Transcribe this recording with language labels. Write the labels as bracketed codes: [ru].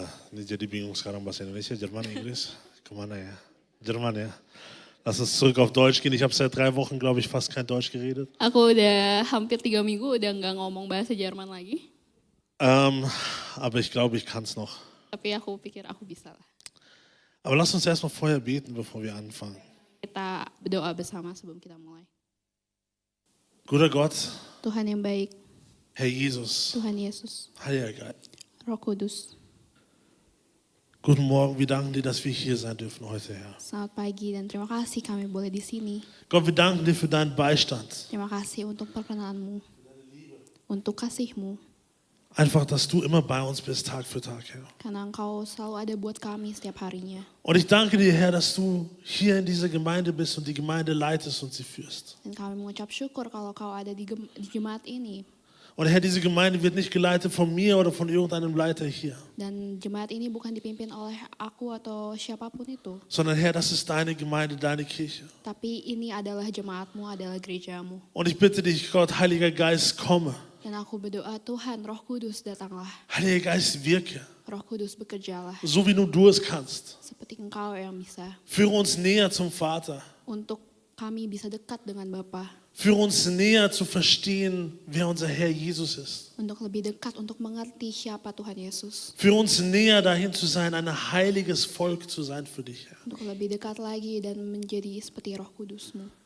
[id] Ini jadi bingung sekarang bahasa Indonesia, Jerman, Inggris, kemana ya? Jerman ya. [de] Lass uns zurück auf Deutsch gehen. Ich habe seit 3 Wochen, glaube ich, fast kein Deutsch geredet. [id] Aku udah hampir 3 minggu udah nggak ngomong bahasa Jerman lagi. [de] Aber ich glaube, ich kann es noch. [id] Tapi aku pikir aku bisa lah. [de] Aber lass uns erstmal vorher beten, bevor wir anfangen. [id] Kita berdoa bersama sebelum kita mulai. [de] Guter Gott, [id] Tuhan yang baik, [de] Herr Jesus, [id] Tuhan Yesus, [de] Heiliger Geist. [id] Roh Kudus. [de] Guten Morgen, wir danken dir, dass wir hier sein dürfen heute, Herr. [id] Selamat pagi dan terima kasih kami boleh di sini. [de] Gott, wir danken dir für deinen Beistand. [id] Terima kasih untuk perkenanmu, untuk kasihmu. [de] Einfach, dass du immer bei uns bist, Tag für Tag, Herr. [id] Karena engkau selalu ada buat kami setiap harinya. [de] Und ich danke dir, Herr, dass du hier in dieser Gemeinde bist und die Gemeinde leitest und sie führst. [id] Dan kami mengucap syukur kalau kau ada di jemaat ini. [de] Und Herr, diese Gemeinde wird nicht geleitet von mir oder von irgendeinem Leiter hier, [id] Dan jemaat ini bukan dipimpin oleh aku atau siapapun itu. [de] sondern Herr, das ist deine Gemeinde, deine Kirche. [id] Tapi ini adalah jemaatmu, adalah gerejamu. [de] Und ich bitte dich, Gott, Heiliger Geist, komme. [id] Dan aku berdoa, Tuhan, Roh Kudus datanglah. [de] Heiliger Geist, wirke, [id] Roh Kudus bekerjalah. [de] so wie nur du es kannst. [id] Seperti engkau yang bisa. [de] Führe uns näher zum Vater. [id] Untuk kami bisa dekat dengan Bapa. [de] Führe uns näher zu verstehen, wer unser Herr Jesus ist. [id] Untuk lebih dekat, untuk mengerti siapa Tuhan Yesus. [de] Führe uns näher dahin zu sein, ein heiliges Volk zu sein für dich, Herr. [id] Untuk lebih dekat lagi dan menjadi seperti Roh Kudusmu.